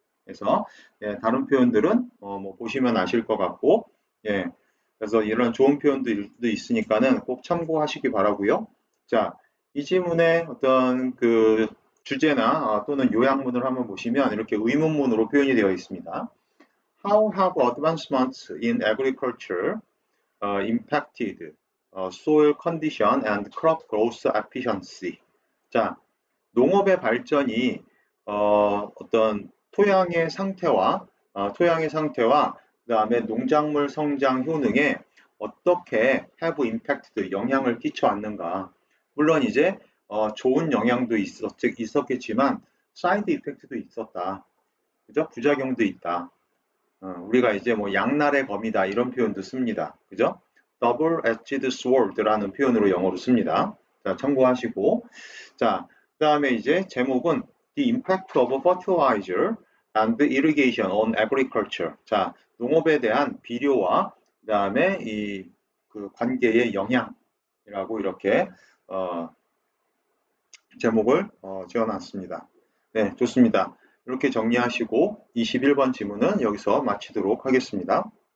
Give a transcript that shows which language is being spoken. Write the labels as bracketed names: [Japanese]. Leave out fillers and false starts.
[Korean] 그래서 예, 다른 표현들은 뭐 보시면 아실 것 같고 예, 그래서 이런 좋은 표현도 있으니까는 꼭 참고하시기 바라고요. 자, 이 지문의 어떤 그 주제나 또는 요약문을 한번 보시면 이렇게 의문문으로 표현이 되어 있습니다. [English] How have advancements in agriculture impacted soil condition and crop growth efficiency? [Korean] 자, 농업의 발전이 어떤 토양의 상태와 그다음에 농작물 성장 효능에 어떻게 [English] have impacted [Korean] 영향을 끼쳐왔는가? 물론 이제 좋은 영향도 있었겠지만 사이드 이펙트도 있었다. 그죠? 부작용도 있다. 우리가 이제 뭐 양날의 검이다 이런 표현도 씁니다. 그죠? [English] double-edged sword [Korean] 라는 표현으로 영어로 씁니다. 자, 참고하시고. 자, 그 다음에 이제 제목은 [English] The Impact of Fertilizer and Irrigation on Agriculture. [Korean] 자, 농업에 대한 비료와 그 다음에 이 그 관계의 영향이라고 이렇게 제목을 지어놨습니다. 네, 좋습니다. 이렇게 정리하시고 21번 지문은 여기서 마치도록 하겠습니다.